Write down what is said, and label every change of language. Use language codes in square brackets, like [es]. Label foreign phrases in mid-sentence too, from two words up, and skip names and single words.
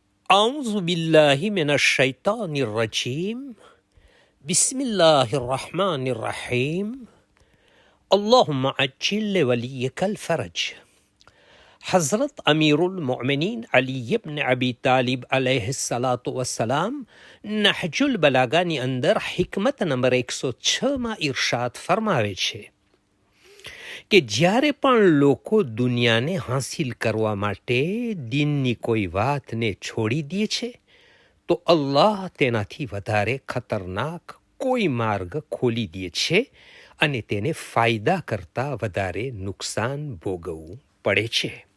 [ar] أعوذ بالله من الشيطان الرجيم بسم الله الرحمن الرحيم اللهم عجل لوليك الفرج. [gu] حضرت अमीरुल-मोमिनीन अली इब्न अबी तालिब अलैहिस्सलाम નહજુલ બલાગાની અંદર હિકમત નંબર 106માં ઇરશાદ ફરમાવે છે કે જ્યારે પણ લોકો દુનિયાને હાંસિલ કરવા માટે દીનની કોઈ વાતને છોડી દે છે તો અલ્લાહ તેનાથી વધારે ખતરનાક કોઈ માર્ગ ખોલી દે છે અને તેને ફાયદા કરતાં વધારે નુકસાન ભોગવવું પડે છે.